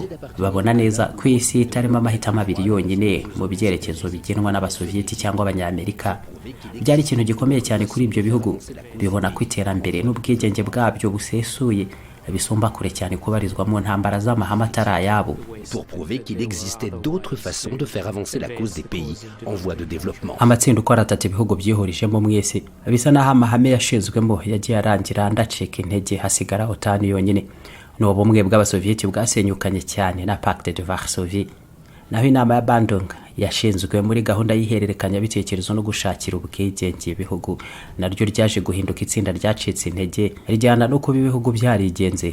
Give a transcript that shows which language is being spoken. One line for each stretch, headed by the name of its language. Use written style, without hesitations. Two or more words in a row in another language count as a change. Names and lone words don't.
Kinyarwanda: Babona neza ko isi itarimo amahitamo abiri yonyine mu byerekezo bigenwa n'Abasoviyeti cyangwa Abanyamerika. Byari ikintu gikomeye cyane kuri ibyo bihugu, bibona ko iterambere n'ubwigenge bwabyo busesuye bisumba kure cyane kubarizwa mu ntambara z'amahame atari ayabo.
French: Pour prouver qu'il existait d'autres façons de faire avancer la cause des pays en voie de développement.
Kinyarwanda: Amatsinda uko aratatu ibihugu byihurijemo mwese bisa naho amahame yashizwemo yagiye arangira ndacika intege, hasigara OTAN yonyine. N'ubu bumwe bw'Abasoviyeti bwasenyukanye cyane na Pacte de Varsovie. Naho inama ya Bandung yashinzwe muri gahunda y'ihererekanya bitekerezo no gushakira ubwigenge ibihugu, naryo ryaje guhinduka itsinda ryacitse intege rijyana no kuba ibihugu byarigenze.